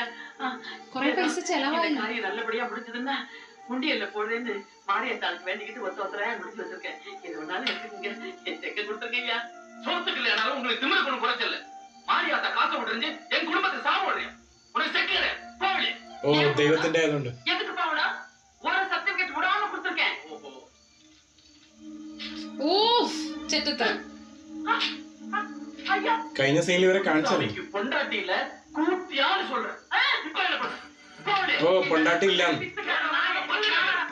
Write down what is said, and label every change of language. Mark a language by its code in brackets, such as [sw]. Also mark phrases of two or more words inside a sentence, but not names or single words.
[ta] காரியம் நல்லபடியா முடிஞ்சதுன்னா உண்டியல்ல போடுறேன்னு மாரியாத்தாளுக்கு வேண்டிக்கிட்டு ஒத்தரையா முடிச்சு வச்சிருக்கேன். எது ஒன்னாலும் எடுத்துக்கீங்க. என் செக்க கொடுத்துருங்க ஐயா. சோத்துக்கு இல்லையானாலும் உங்களுக்கு திமிரு கொண்டு குறைச்சல. மாரியாத்தா காசை விட்டுருந்து என் குடும்பத்தை சாப்பிடுறேன். உனக்கு செக்கல போகல. [ml] ഓ ദൈവത്തിന്റെ ആയതുകൊണ്ട് [ta] எதுக்கு போவடா? ஒரு சர்டிபிகேட் விடாம கொடுத்துருக்கேன். [ml] ഓ ചെറ്റത്തരം. കഴിഞ്ഞ സീനിൽ ഇവരെ കാണിച്ചത്. [ta] பொண்டாட்டியில்ல கூத்தியான்னு சொல்றேன். ஓ பொண்டாட்டி இல்ல.